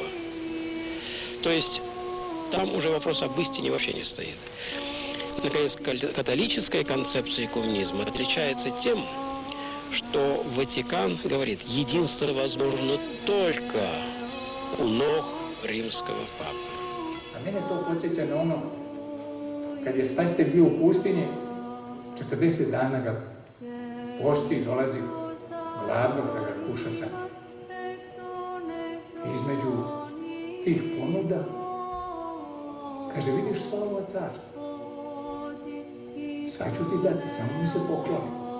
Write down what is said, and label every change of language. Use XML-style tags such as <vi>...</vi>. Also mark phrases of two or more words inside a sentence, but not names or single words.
<ru>То есть там уже вопрос об истине вообще не стоит. Наконец, католическая концепция экуменизма отличается тем, что Ватикан говорит, единство возможно только у ног римского папы.</ru> <sr>A mene to podsjeća na ono, kad je Spasitelj bio u pustinji, 40 dana ga posti i dolazi gladnog da ga kuša sam. Između tih ponuda, kaže, vidiš sva ova carstva, sva ću ti dati, samo mi se pokloni.</sr>